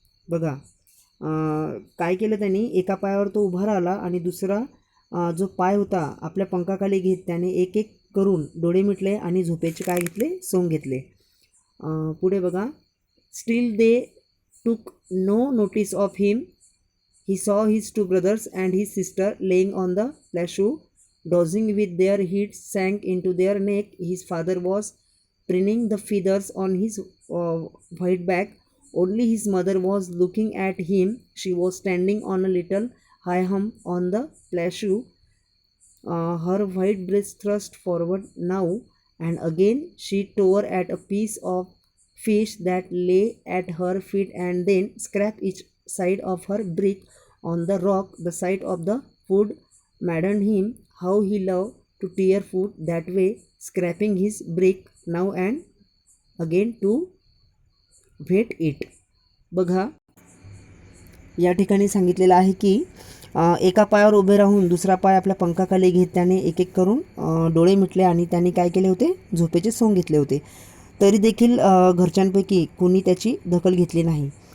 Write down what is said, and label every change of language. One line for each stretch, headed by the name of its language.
Marathi: बघा काय केलं त्यांनी, एका पायावर तो उभा राहिला आणि दुसरा जो पाय होता आपल्या पंखाखाली घेत त्याने एक एक करून डोळे मिटले आणि झोपेचे काय घेतले, सोंग घेतले. पुढे बघा.
English: Still they took no notice of him. He saw his two brothers and his sister lying on the plateau dozing with their heads sank into their neck. His father was preening the feathers on his white back. Only his mother was looking at him. She was standing on a little high hump on the plateau, her white breast thrust forward now, and again she tore at a piece of fish that lay at her feet and then scraped each side of her beak on the rock the sight of the food maddened him. How he loved to tear food that way, scraping his brick now and again to wet it.
Marathi: बघा, या ठिकाणी सांगितलेलं आहे की एका पायावर उभे राहून दुसरा पाय आपल्या पंखाखाली घेत त्याने एक एक करून डोळे मिटले आणि त्यांनी काय केले होते, झोपेचे सोंग घेतले होते. तरी देखील घरच्यांपैकी कोणी त्याची दखल घेतली नाही.